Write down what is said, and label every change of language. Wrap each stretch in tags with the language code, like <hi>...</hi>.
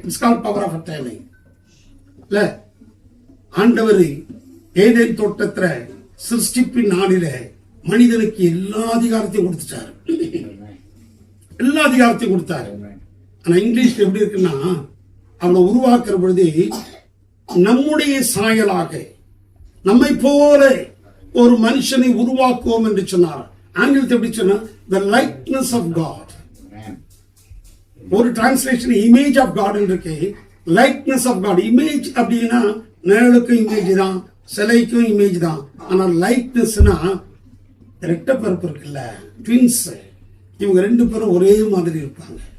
<en>It's called power of attorney.</en> <ta>இல்ல, ஆண்டவர் Eden தோட்டத்துல சிருஷ்டிப்பின் நாளில மனிதனுக்கு எல்லா அதிகாரத்தையும் கொடுத்துட்டாரு, எல்லா அதிகாரத்தையும் கொடுத்தாரு. ஆனா இங்கிலீஷ்ல எப்படி இருக்குன்னா, அவனை உருவாக்குற பொழுது நம்முடைய சாயலாக நம்மை போல ஒரு மனுஷனை உருவாக்குவோம் என்று சொன்னார். ஆங்கிலத்தை எப்படி சொன்னா,</ta> <en>the likeness of God.</en> <ta>ஒரு டிரான்ஸ்லேஷன் இமேஜ் ஆஃப் காட் இருக்கு, லைக்னஸ் ஆஃப் காட். இமேஜ் அப்படின்னா நிழலுக்கும் இமேஜ் தான், சிலைக்கும் இமேஜ் தான். ஆனா லைக்னஸ்னா ரெட்ட பிறப்பு இருக்குல்ல, ட்வின்ஸ், இவங்க ரெண்டு பேரும் ஒரே மாதிரி இருப்பாங்க.</ta>